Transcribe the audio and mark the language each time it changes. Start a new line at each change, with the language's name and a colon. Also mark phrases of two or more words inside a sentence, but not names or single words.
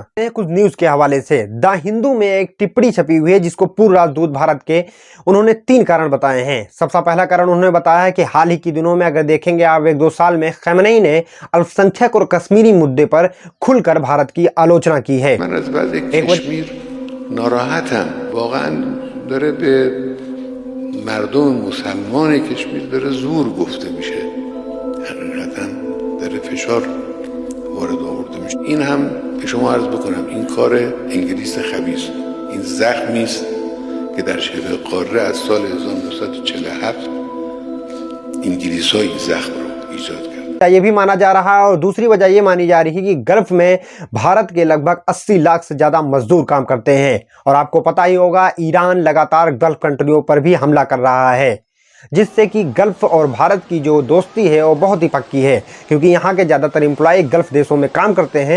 Hindi: कुछ न्यूज के हवाले से द हिंदू में एक टिप्पणी छपी हुई है जिसको पूर्व राजदूत भारत के उन्होंने 3 कारण बताए हैं। सबसे पहला कारण उन्होंने बताया है कि हाल ही के दिनों में अगर देखेंगे आप 1-2 साल में खamenei ने अल्पसंख्यक और कश्मीरी मुद्दे पर खुलकर भारत की आलोचना की है।
Persian: مردم مسلمان کشمیر داره زور گفته میشه، حقیقتا داره فشار وارد آورده میشه. این هم به شما عرض بکنم این کار انگلیس خبیث، این زخمی است که در شبه قاره از سال 1947 انگلیس‌ها این زخم رو ایجاد کردن।
Hindi: ये भी माना जा रहा है और दूसरी वजह ये मानी जा रही है कि गल्फ में भारत के लगभग 80 लाख से ज्यादा मजदूर काम करते हैं। और आपको पता ही होगा ईरान लगातार
English: Gulf countries
Hindi: पर भी हमला कर रहा है, जिससे कि गल्फ और भारत की जो दोस्ती है वो बहुत ही पक्की है, क्योंकि यहाँ के ज़्यादातर एम्प्लॉय गल्फ देशों में काम करते हैं।